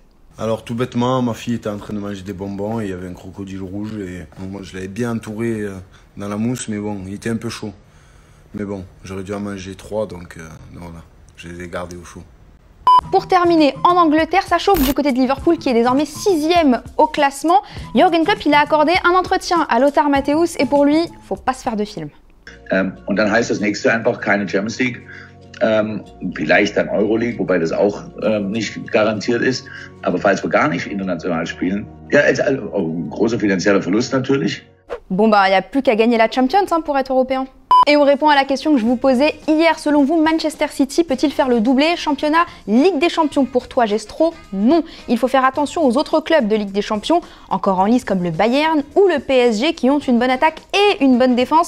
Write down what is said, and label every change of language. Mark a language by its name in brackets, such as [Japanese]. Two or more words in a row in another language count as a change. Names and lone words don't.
[French] Alors tout bêtement, ma fille était en train de manger des bonbons et il y avait un crocodile rouge et moi je l'avais bien entouré dans la mousse, mais bon, il était un peu chaud. Mais bon, j'aurais dû en manger 3, donc voilà, je les ai gardés au chaud. Pour terminer, en Angleterre, ça chauffe du côté de Liverpool qui est désormais 6e au classement. Jürgen Klopp, il a accordé un entretien à Lothar Matthäus et pour lui, faut pas se faire de film. [German] Und dann heißt das nächste einfach keine Champions League, vielleicht dann Euroleague, wobei das auch nicht garantiert ist. Aber falls wir gar nicht international spielen, ja, ein großer finanzieller Verlust natürlich. [French] Bon bah, il n'y a plus qu'à gagner la Champions hein, pour être européen. Et on répond à la question que je vous posais hier. Selon vous, Manchester City peut-il faire le doublé championnat Ligue des Champions? Pour toi, Gestro, non. Il faut faire attention aux autres clubs de Ligue des Champions, encore en lice comme le Bayern ou le PSG, qui ont une bonne attaque et une bonne défense.